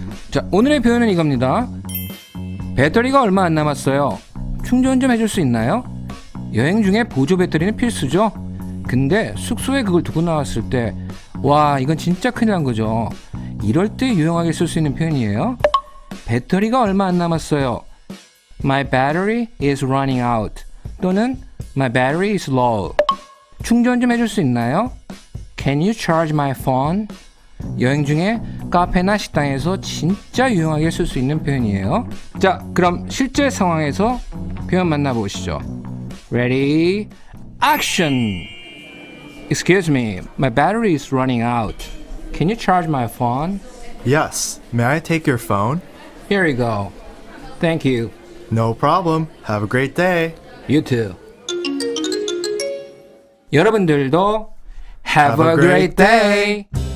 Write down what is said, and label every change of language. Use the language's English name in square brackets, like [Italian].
[Korean] 자, 오늘의 표현은 이겁니다. 배터리가 얼마 안 남았어요. 충전 좀 해줄 수 있나요? 여행 중에 보조 배터리는 필수죠. 근데 숙소에 그걸 두고 나왔을 때, 와, 이건 진짜 큰일 난 거죠. 이럴 때 유용하게 쓸 수 있는 표현이에요. 배터리가 얼마 안 남았어요. [English] My battery is running out. [Korean] 또는 [English] My battery is low. [Korean] 충전 좀 해줄 수 있나요? [English] Can you charge my phone? [Korean] 여행 중에 카페나 식당에서 진짜 유용하게 쓸 수 있는 표현이에요. 자, 그럼 실제 상황에서 표현 만나보시죠. [English] Ready, action! Excuse me, my battery is running out. Can you charge my phone? Yes. May I take your phone? Here you go. Thank you. No problem. Have a great day. You too. [Korean] 여러분들도 [English] have a great day.